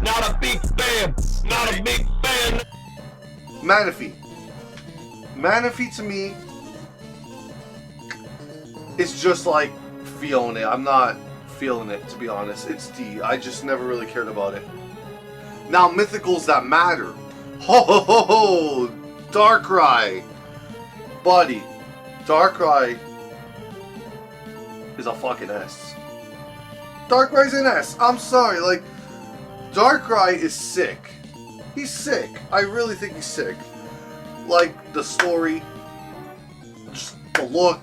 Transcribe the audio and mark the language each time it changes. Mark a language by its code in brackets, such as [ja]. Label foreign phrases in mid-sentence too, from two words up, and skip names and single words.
[en] Not a big fan. Not a big fan. Manaphy. Manaphy to me is just like Fione. I'm not feeling it, to be honest. It's D. I just never really cared about it. Now, mythicals that matter. Ho ho ho ho! Darkrai! Buddy, Darkrai is a fucking S. Darkrai's an S. I'm sorry, like, Darkrai is sick. He's sick. I really think he's sick. Like, the story, just the look.